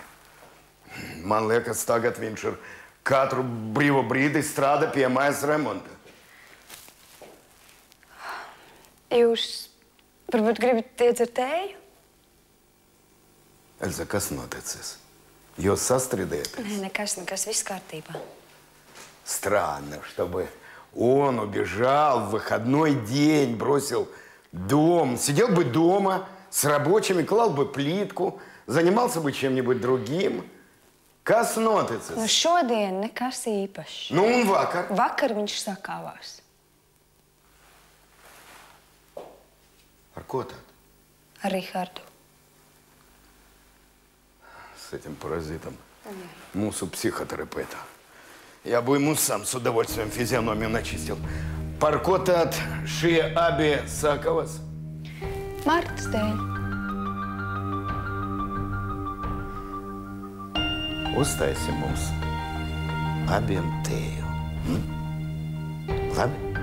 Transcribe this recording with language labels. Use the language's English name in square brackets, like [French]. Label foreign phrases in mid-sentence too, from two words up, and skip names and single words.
[Latvian] Man liekas, tagad viņš ir katru brīvo brīdi strādā pie mājas remonta. Jūs varbūt gribat iedzert tēju? Эльза, kas noticis? Jūs sastrīdēties? Nekas, viss kārtībā. [Russian] Странно, чтобы он убежал в выходной день, бросил дом, сидел бы дома с рабочими, клал бы плитку, занимался бы чем-нибудь другим. [Latvian] Kas noticis? Nu, šodien nekas īpašs. Nu, un vakar? Vakar viņš sakāvās. Ar ko tad? Ar Rihardu. [Russian] С этим паразитом. [Latvian] Mūsu psihoterapeiта. [Russian] Я бы ему сам с удовольствием физиономию начистил. [Latvian] Par ko tad šie abi sakavas? Martas dēļ. Uztaisi mums abiem tēju. Labi?